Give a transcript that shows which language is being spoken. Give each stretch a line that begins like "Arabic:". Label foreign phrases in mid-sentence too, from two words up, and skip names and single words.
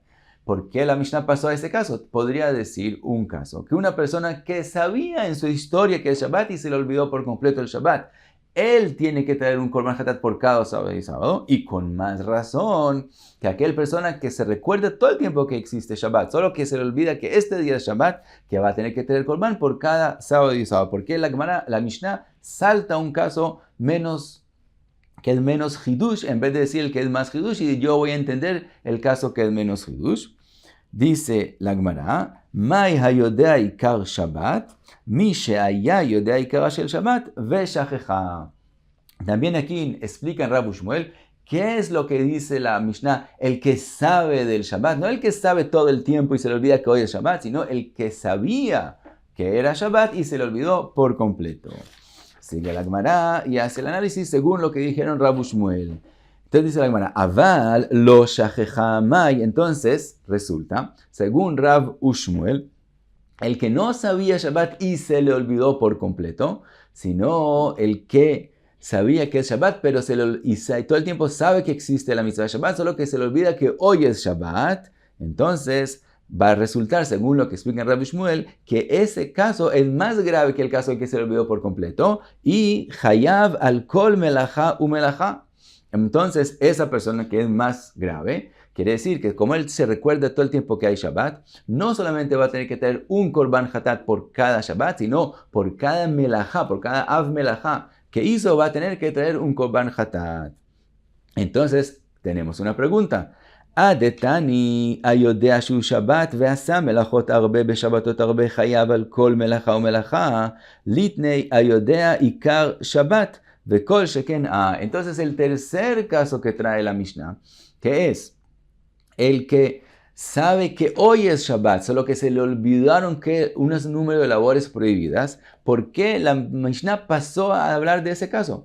Spanish: ¿Por qué la Mishnah pasó a ese caso? Podría decir un caso, que una persona que sabía en su historia que es Shabbat y se le olvidó por completo el Shabbat, él tiene que traer un
Hebrew: קרבן חטאת
Spanish: por cada sábado y sábado, y con más razón que aquella persona que se recuerda todo el tiempo que existe Shabbat, solo que se le olvida que este día es Shabbat, que va a tener que traer korban por cada sábado y sábado. Porque la Mishnah salta un caso que es menos hidush, en vez de decir el que es más hidush, y yo voy a entender el caso que es menos hidush. Dice la Gemara,
Hebrew: מאי היודע עיקר שבת מי שהיה יודע עיקר של שבת ושכחה.
Spanish: También aquí explica en Rav Shmuel qué es lo que dice la Mishnah, el que sabe del Shabbat, no el que sabe todo el tiempo y se le olvida que hoy es Shabbat, sino el que sabía que era Shabbat y se le olvidó por completo. Sigue la Gemara y hace el análisis según lo que dijeron Rav Shmuel. Entonces dice la Gemara,
Hebrew: אבל לא שכחה מאי.
Spanish: Entonces resulta, según Rav Shmuel, el que no sabía Shabbat y se le olvidó por completo, sino el que sabía que es Shabbat, pero todo el tiempo sabe que existe la mitzvah de Shabbat, solo que se le olvida que hoy es Shabbat. Entonces va a resultar, según lo que explica Rav Shmuel, que ese caso es más grave que el caso de que se le olvidó por completo, y
Hebrew: חייב על כל מלאכה ומלאכה.
Spanish: Entonces, esa persona que es más grave, quiere decir que como él se recuerda todo el tiempo que hay Shabbat, no solamente va a tener que tener un
Hebrew: קרבן חטאת
Spanish: por cada Shabbat, sino por cada melajá, por cada
Hebrew: אב מלאכה
Spanish: que hizo, va a tener que traer un
Hebrew: קרבן חטאת.
Spanish: Entonces, tenemos una pregunta.
Hebrew: אדתני היודע שהוא שבת ועשה מלאכות הרבה בשבתות הרבה חייב על כל מלאכה ומלאכה ליתני היודע עיקר שבת.
Spanish: Entonces el tercer caso que trae la Mishnah, que es el que sabe que hoy es Shabbat, solo que se le olvidaron que un número de labores prohibidas. ¿Por qué la Mishnah pasó a hablar de ese caso?